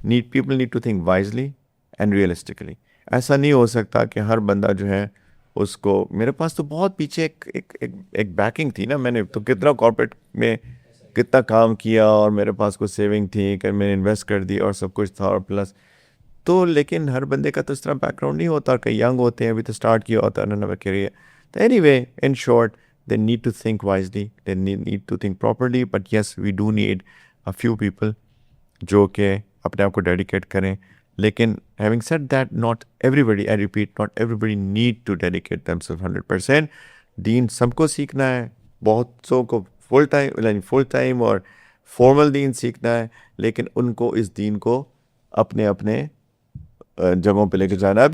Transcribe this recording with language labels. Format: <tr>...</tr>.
<en>People need to think wisely and realistically.</en> <ur>ایسا نہیں ہو سکتا کہ ہر بندہ جو ہے اس کو، میرے پاس تو بہت پیچھے ایک بیکنگ تھی نا، میں نے تو کتنا کارپوریٹ میں کتنا کام کیا، اور میرے پاس کوئی سیونگ تھی کہ میں نے انویسٹ کر دی اور سب کچھ تھا، اور پلس تو، لیکن ہر بندے کا تو اس طرح بیک گراؤنڈ نہیں ہوتا. کئی ینگ ہوتے ہیں، ابھی تو اسٹارٹ کیا ہوتا ہے نہ کریئر.</ur> <en>تو anyway, in short, they need to think wisely, they need to think properly, but yes, we do need a few people</en> <ur>جو کہ اپنے آپ کو ڈیڈیکیٹ کریں.</ur> <en>لیکن having said that, not everybody, I repeat, not everybody need to dedicate themselves 100%.</en> <ur>دین سب کو سیکھنا ہے، بہت سو کو فل ٹائم اور فارمل دین سیکھنا ہے، لیکن ان کو اس دین کو اپنے اپنے جگہوں پہ لے کے جانا.</ur>